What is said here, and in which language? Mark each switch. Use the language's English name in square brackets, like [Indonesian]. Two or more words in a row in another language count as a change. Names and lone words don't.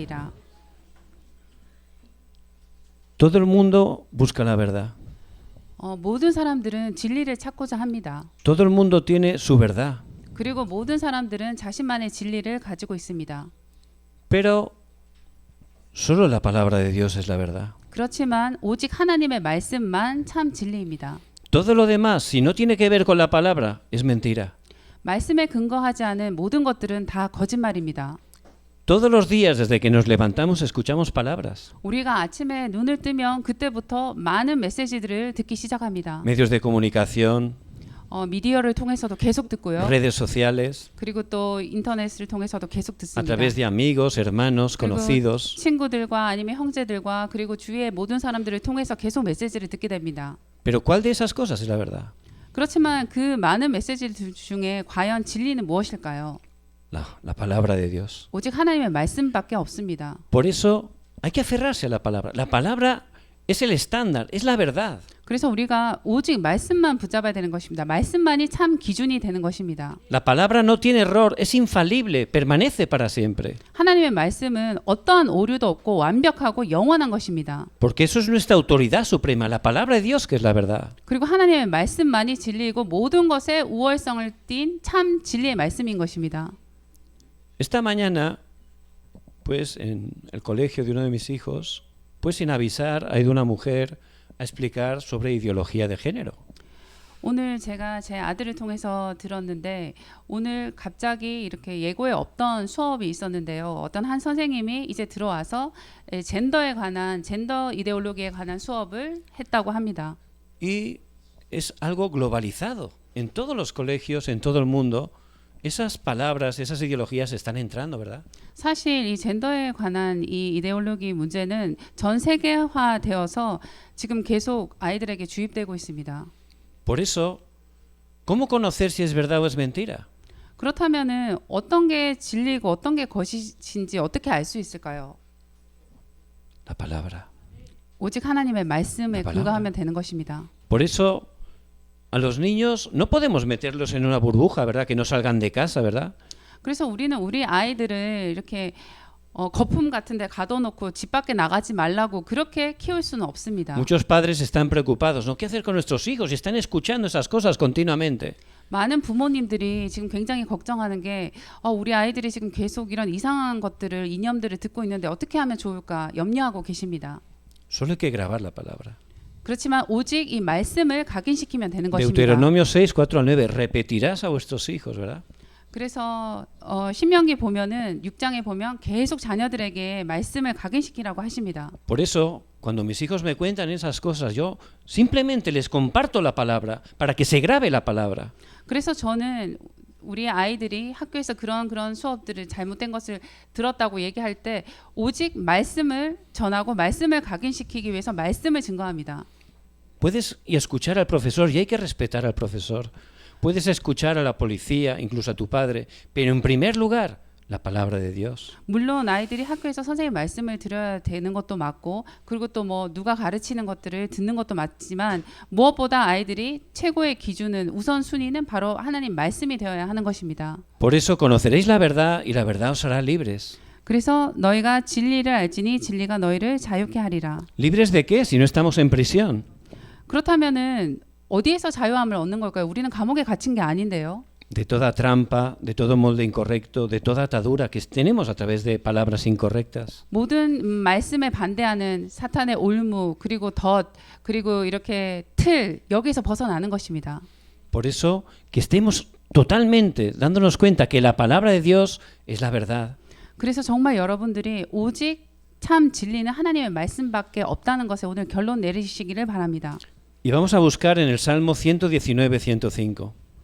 [Spanish] Todo el mundo busca la verdad. [Korean] 모든 사람들은 진리를 찾고자 합니다. [Spanish] Todo el mundo tiene su verdad. [Korean] 그리고 모든 사람들은 자신만의 진리를 가지고 있습니다. [Spanish] Pero solo la palabra de Dios es la verdad. [Korean] 그렇지만 오직 하나님의 말씀만 참 진리입니다. [Spanish] Todo lo demás, si no tiene que ver con la palabra, es mentira. [Korean] 말씀에 근거하지 않은 모든 것들은 다 거짓말입니다. [Spanish] Todos los días desde que nos levantamos escuchamos palabras. [Korean] 우리가 아침에 눈을 뜨면 그때부터 많은 메시지들을 듣기 시작합니다. [Spanish] Medios de comunicación, [Korean] 미디어를 통해서도 계속 듣고요. [Spanish] redes sociales, [Korean] 그리고 또 인터넷을 통해서도 계속 [Spanish] a [Korean] 듣습니다. [Spanish] través de amigos, hermanos, conocidos. [Korean] 친구들과 아니면 형제들과 그리고 주위의 모든 사람들을 통해서 계속 메시지를 듣게 됩니다. [Spanish] Pero ¿cuál de esas cosas es la verdad? [Korean] 그렇지만 그 많은 메시지들 중에 과연 진리는 무엇일까요? [Spanish] La palabra de Dios. [Korean] 오직 하나님의 말씀밖에 없습니다. [Spanish] Por eso hay que aferrarse a la palabra. La palabra es el estándar, es la verdad. [Korean] 그래서 우리가 오직 말씀만 붙잡아야 되는 것입니다. 말씀만이 참 기준이 되는 것입니다. [Spanish] La palabra no tiene error, es infalible, permanece para siempre. [Korean] 하나님의 말씀은 어떠한 오류도 없고 완벽하고 영원한 것입니다. [Spanish] Porque eso es nuestra autoridad suprema, la palabra de Dios que es la verdad. [Korean] 그리고 하나님의 말씀만이 진리이고 모든 것에 우월성을 띤 참 진리의 말씀인 것입니다. [Spanish] Esta mañana, pues en el colegio de uno de mis hijos, pues sin avisar, ha ido una mujer a explicar sobre ideología de género. [Korean] 오늘 제가 제 아들을 통해서 들었는데 오늘 갑자기 이렇게 예고에 없던 수업이 있었는데요. 어떤 한 선생님이 이제 들어와서 젠더 이데올로기에 관한 수업을 했다고 합니다. [Spanish] Y es algo globalizado. En todos los colegios, en todo el mundo, esas palabras, esas ideologías están entrando, ¿verdad? [Korean] 사실 이 젠더에 관한 이 이데올로기 문제는 전 세계화되어서 지금 계속 아이들에게 주입되고 있습니다. [Spanish] Por eso, ¿cómo conocer si es verdad o es mentira? [Korean] 그렇다면은 어떤 게 진리고 어떤 게 거짓인지 어떻게 알 수 있을까요? [Spanish] La palabra. [Korean] 오직 하나님의 말씀에 근거하면 되는 것입니다. [Spanish] Por eso a los niños no podemos meterlos en una burbuja, ¿verdad? Que no salgan de casa, ¿verdad? [Korean] 그래서 우리는 우리 아이들을 이렇게 거품 같은 데 가둬놓고 집 밖에 나가지 말라고 그렇게 키울 수는 없습니다. [Spanish] Muchos padres están preocupados, ¿no? ¿Qué hacer con nuestros hijos? Y están escuchando esas cosas continuamente. [Korean] 많은 부모님들이 지금 굉장히 걱정하는 게 우리 아이들이 지금 계속 이런 이상한 것들을 이념들을 듣고 있는데 어떻게 하면 좋을까 염려하고 계십니다. [Spanish] Solo hay que grabar la palabra. [Korean] 그렇지만 오직 이 말씀을 각인시키면 되는 것입니다. [Spanish] Deuteronomio 6, 4-9, repetirás a vuestros hijos, ¿verdad? [Korean] 그래서 신명기 보면은 6장에 보면 계속 자녀들에게 말씀을 각인시키라고 하십니다. [Spanish] Por eso, cuando mis hijos me cuentan esas cosas, yo simplemente les comparto la palabra para que se grabe la palabra. [Korean] 그래서 저는 우리 아이들이 학교에서 그런 수업들을 잘못된 것을 들었다고 얘기할 때 오직 말씀을 전하고 말씀을 각인시키기 위해서 말씀을 증거합니다. [Spanish] Puedes escuchar al profesor y hay que respetar al profesor. Puedes escuchar a la policía, incluso a tu padre, pero en primer lugar, la palabra de Dios. [Korean] 물론 아이들이 학교에서 선생님 말씀을 들어야 되는 것도 맞고 그리고 또 뭐 누가 가르치는 것들을 듣는 것도 맞지만 무엇보다 아이들이 최고의 기준은 우선순위는 바로 하나님 말씀이 되어야 하는 것입니다. [Spanish] Por eso conoceréis la verdad y la verdad os hará libres. [Korean] 그래서 너희가 진리를 알지니 진리가 너희를 자유케 하리라. [Spanish] ¿Libres de qué si no estamos en prisión? [Korean] 그렇다면은 어디에서 자유함을 얻는 걸까요? 우리는 감옥에 갇힌 게 아닌데요. [Spanish] de toda trampa, de todo molde incorrecto, de toda atadura que tenemos a través de palabras incorrectas. [Korean] 모든 말씀에 반대하는 사탄의 올무 그리고 덫 그리고 이렇게 틀 여기서 벗어나는 것입니다. [Spanish] Por eso que estemos totalmente dándonos cuenta que la palabra de Dios es la verdad. [Korean] 그래서 정말 여러분들이 오직 참 진리는 하나님의 말씀밖에 없다는 것에 오늘 결론 내리시기를 바랍니다. [Spanish] Y vamos a buscar en el Salmo 119, 105.